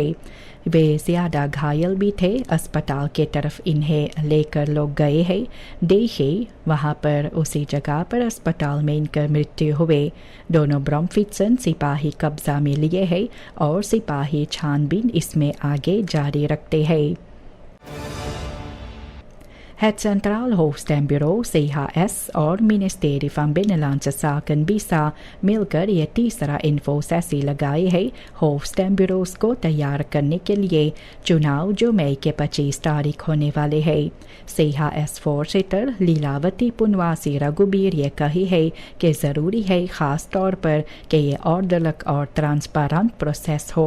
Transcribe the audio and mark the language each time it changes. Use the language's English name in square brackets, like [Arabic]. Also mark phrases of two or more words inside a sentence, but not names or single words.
[Caribbean Hindustani] वे ज़्यादा घायल भी थे। अस्पताल के तरफ इन्हें लेकर लोग गए हैं। देखे वहाँ पर उसी जगह पर अस्पताल में इनका मृत्यु हुए। दोनों ब्रॉमफिट्सन सिपाही कब्जा में लिए हैं और सिपाही छानबीन इसमें आगे जारी रखते हैं। Het Centraal Hoofdstembureau CHS और Ministerie van Binnenlandse Zaken BISA मिलकर ये तीसरा [Dutch] info sessie [Caribbean Hindustani] लगाए है होफ्स्टेम्ब्यूरोस को तैयार करने के लिए चुनाव जो मई के 25 तारीख होने वाले हैं। CHS फोर्सेटर लीलावती पुनवासी रघुबीर ये कही है कि ज़रूरी है ख़ास तौर पर कि ये ऑर्डरलक और [Dutch] transparant proces [Caribbean Hindustani] हो।